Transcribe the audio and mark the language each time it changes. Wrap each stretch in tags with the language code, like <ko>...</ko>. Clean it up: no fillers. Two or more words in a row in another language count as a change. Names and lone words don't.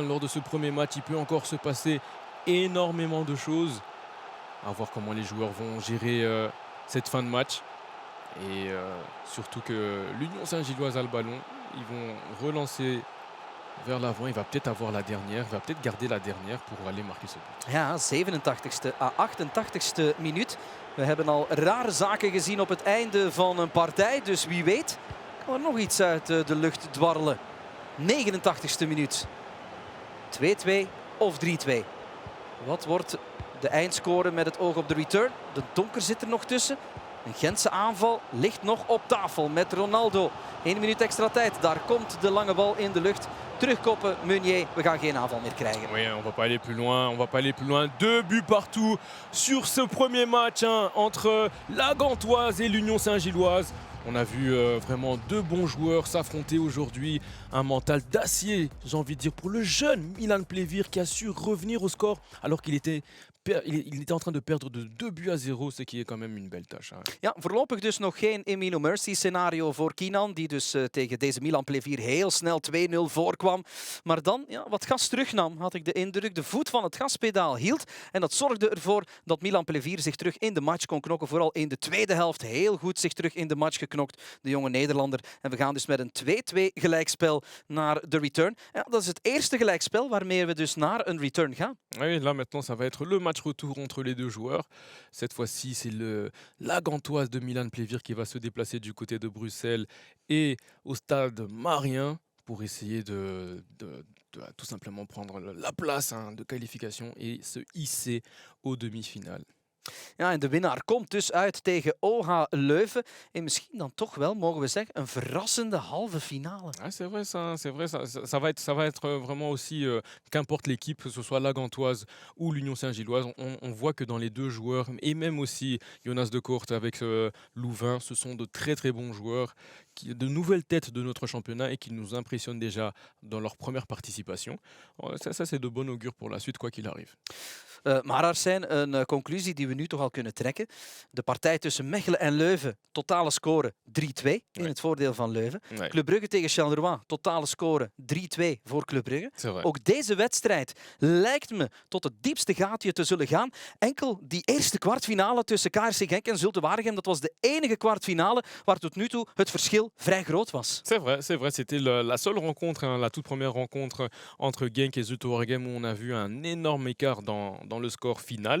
<fr>Lors de ce premier match, il peut encore se passer énormément de choses. À voir comment les joueurs vont gérer cette fin de match. Et surtout que l'Union Saint-Gilloise a le ballon. Ils vont relancer vers l'avant. Il va peut-être avoir la dernière. Il va peut-être garder la dernière pour aller marquer ce but.</fr> <nl>Ja, 87ste à 88ste minuut. We hebben al rare zaken gezien op het einde van een partij. Dus wie weet kan er nog iets uit de lucht dwarrelen. 89ste minuut. 2-2 of 3-2. Wat wordt de eindscore met het oog op de return? De Donker zit er nog tussen. Een Gentse aanval ligt nog op tafel met Ronaldo. 1 minuut extra tijd. Daar komt de lange bal in de lucht. Terugkoppen Meunier. We gaan geen aanval meer krijgen.</nl> <fr>Oui, on va pas aller plus loin. On va pas aller plus loin. 2 buts partout sur ce premier match hein, entre la Gantoise et l'Union Saint-Gilloise. On a vu vraiment 2 bons joueurs s'affronter aujourd'hui. Un mental d'acier, j'ai envie de dire, pour le jeune Milan Plevier qui a su revenir au score alors qu'il était en train de perdre de 2-0, ce qui est quand même une belle tâche. Hein.</fr> <nl>Ja, voorlopig dus nog geen In No Mercy scenario voor Kinan, die dus tegen deze Milan Plevier heel snel 2-0 voorkwam. Maar dan ja, wat gas terugnam, had ik de indruk. De voet van het gaspedaal hield en dat zorgde ervoor dat Milan Plevier zich terug in de match kon knokken. Vooral in de tweede helft heel goed zich terug in de match geknokt, de jonge Nederlander. En we gaan dus met een 2-2 gelijkspel naar de return. Ja, dat is het eerste gelijkspel waarmee we dus naar een return gaan.</nl> <fr>Oui, là maintenant ça va être le match match retour entre les deux joueurs. Cette fois-ci, c'est la Gantoise de Milan Plévir qui va se déplacer du côté de Bruxelles et au stade Marien pour essayer de tout simplement prendre la place de qualification et se hisser aux demi-finales.</fr> <nl>Ja, en de winnaar komt dus uit tegen OH Leuven. En misschien dan toch wel, mogen we zeggen, een verrassende halve finale.</nl> <fr>Ah, c'est vrai, ça va être vraiment aussi, qu'importe l'équipe, que ce soit la Gantoise ou l'Union Saint-Gilloise, on voit que dans les deux joueurs, et même aussi Jonas de Coort avec Louvain, ce sont de très très bons joueurs, de nouvelles têtes de notre championnat et qui nous impressionnent déjà dans leur première participation. Ça c'est de bon augure pour la suite, quoi qu'il arrive.</fr> <nl>Maar Arsène, een conclusie die we nu toch al kunnen trekken. De partij tussen Mechelen en Leuven, totale score 3-2 in het voordeel van Leuven.</nl> <fr>Ouais,</fr> <nl>Club Brugge tegen Charleroi, totale score 3-2 voor Club Brugge.</nl> <fr>c'est vrai.</fr> <nl>Ook deze wedstrijd lijkt me tot het diepste gaatje te zullen gaan. Enkel die eerste kwartfinale tussen KRC Genk en Zulte Waregem, dat was de enige kwartfinale waar tot nu toe het verschil vrij groot was.</nl> <fr>C'est vrai, c'était la seule rencontre, la toute première rencontre entre Genk et Zulte Waregem où on a vu un énorme écart dans le score final.</fr>